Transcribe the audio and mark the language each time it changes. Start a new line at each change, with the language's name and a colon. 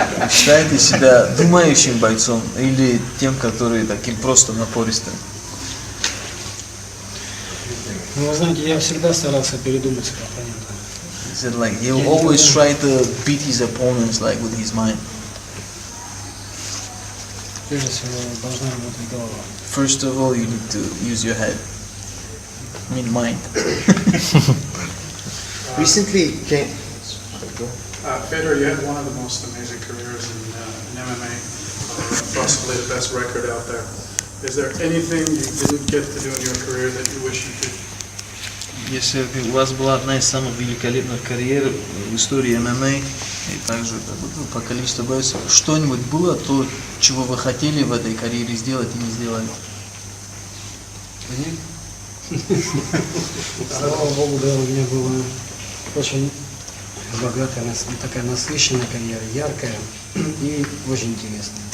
Russian: Считаете себя думающим бойцом или тем, который таким просто напористым? Ну, вы знаете, я всегда старался передумать своего оппонента.
English: He said like he'll always try to beat his opponents like with his mind.
Russian: Прежде всего, должна работать голова.
English: First of all, you need to use your head. I mean mind. Recently, Fedor, you had one of the most amazing careers in MMA, possibly the best record out there. Is there anything you didn't get to do in your career that you wish you could?
Russian: Если у вас была одна из самых великолепных карьер в истории ММА, и также по количеству боев, что-нибудь было, то, чего вы хотели в этой карьере сделать и не сделали? Слава Богу, да, у меня была очень богатая, такая насыщенная карьера, яркая и очень интересная.